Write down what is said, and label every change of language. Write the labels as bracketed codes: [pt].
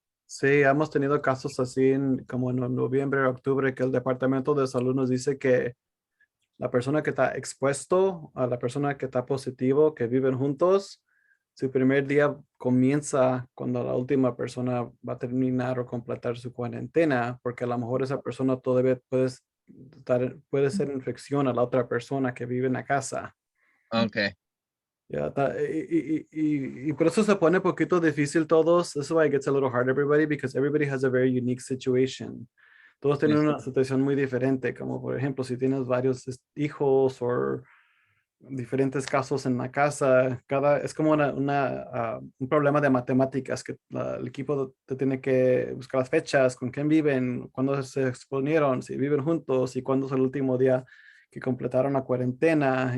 [es] sí, hemos tenido casos así como en noviembre, octubre, que el Departamento de Salud nos dice que la persona que está expuesto a la persona que está positivo, que viven juntos, su primer día comienza cuando la última persona va a terminar o completar su cuarentena, porque a lo mejor esa persona todavía puede ser infección a la otra persona que vive en la casa. Ok. Ya, y por eso se pone un poquito difícil todos. [en] That's why it gets a little hard everybody, because everybody has a very unique situation. [es] Todos tienen una situación muy diferente, como por ejemplo, si tienes varios hijos o diferentes casos en la casa, es como un problema de matemáticas, que el equipo te tiene que buscar las fechas, con quién viven, cuándo se exponieron, si viven juntos y cuándo es el último día que completaron la cuarentena.